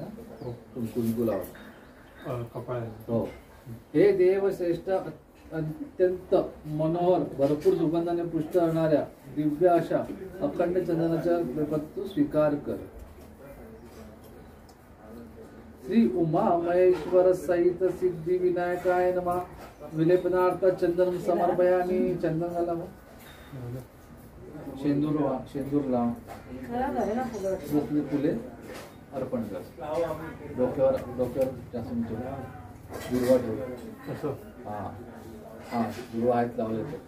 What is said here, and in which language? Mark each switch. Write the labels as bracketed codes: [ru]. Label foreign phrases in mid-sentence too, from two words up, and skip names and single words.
[mr] कुंकू लावायचं. हो. हे देव श्रेष्ठ अत्यंत मनोहर भरपूर सुगंधाने पुष्ट असणाऱ्या दिव्य अशा अखंड चंदनाच्या तू स्वीकार कर. [sa] श्री उमा महेश्वर सहित सिद्धी विनायकाय नमः. विलेपनार्थ चंदन समर्पयामी. [mr] चंदन घाला. शेंदूर लाव. फुले अर्पण कर. डोक्यावर जासून दुर्वा ठेव. दुर्वा आहेत लावले.